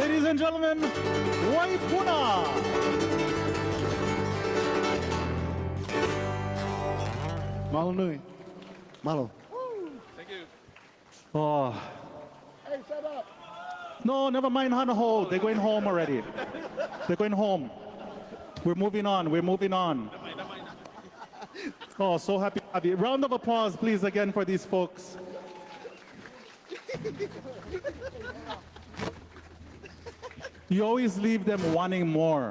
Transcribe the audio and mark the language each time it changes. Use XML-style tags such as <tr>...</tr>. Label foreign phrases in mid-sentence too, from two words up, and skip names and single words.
<en>and gentlemen, Waipuna.</en> <haw>Mahalo nui.</haw> <en>Mahalo. Thank you. Oh. Hey, shut up. No, never mind Hanaho. They're going home already. They're going home. We're moving on. We're moving on. Oh, so happy to have you. Round of applause, please, again for these folks. You always leave them wanting more.</en>